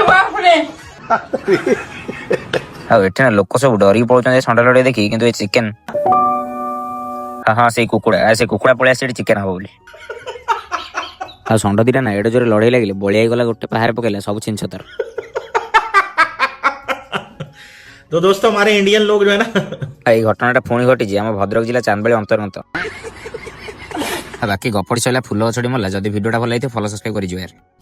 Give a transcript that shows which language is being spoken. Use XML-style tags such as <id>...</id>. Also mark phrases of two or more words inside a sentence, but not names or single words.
<or>ଆଉ ଏଠି ନା ଲୋକ ସବୁ ଡରିକି ପଳଉଛନ୍ତି ଷଣ୍ଢ ଲଢେଇ ଦେଖି, କିନ୍ତୁ ଏ ଚିକେନ ହଁ ସେଇ କୁକୁଡ଼ା ପଳେଇ ଆସିଛି ଏଠି ଚିକେନ ହବ ବୋଲି। ଆଉ ଷଣ୍ଢ ଦିଟା ନା ଏଡେ ଜୋରେ ଲଢେଇ ଲାଗିଲେ, ବଳିଆଇ ଗଲା ଗୋଟେ ପାହାରେ ପକେଇଲା ସବୁ ଛିଞ୍ଚ ତାର।</or> <hi>तो दोस्तों हमारे इंडियन लोग जो है ना</hi> <or>ଏଇ ଘଟଣାଟା ପୁଣି ଘଟିଛି ଆମ ଭଦ୍ରକ ଜିଲ୍ଲା ଚାନ୍ଦବାଲି ଅନ୍ତର୍ଗତ। ବାକି ଗପଟି ସରିଲା, ଫୁଲ ଗଛଟି ମଲା। ଯଦି ଭିଡ଼ିଓଟା ଭଲ ଲାଗିଥିବ</or> <en>follow subscribe</en> <or>କରିଯିବ।</or>